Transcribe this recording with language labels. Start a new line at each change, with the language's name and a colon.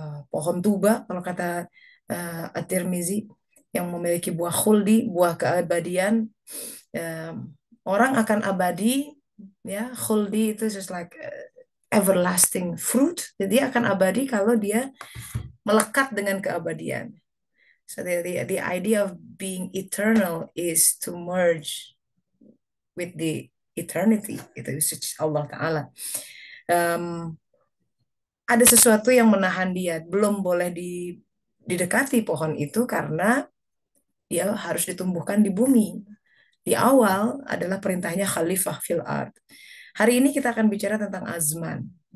Indonesian: Pohon tuba, kalau kata At-Tirmizi, yang memiliki buah khuldi, buah keabadian. Orang akan abadi, ya. Khuldi itu
English: just like everlasting fruit.
Indonesian: Jadi dia akan abadi kalau dia melekat dengan keabadian.
English: So the idea of being eternal is to merge with the eternity, itu Allah Ta'ala.
Indonesian: Ada sesuatu yang menahan dia, belum boleh didekati pohon itu karena dia harus ditumbuhkan di bumi. Di awal adalah perintahnya khalifah fil ard. Hari ini kita akan bicara tentang azman.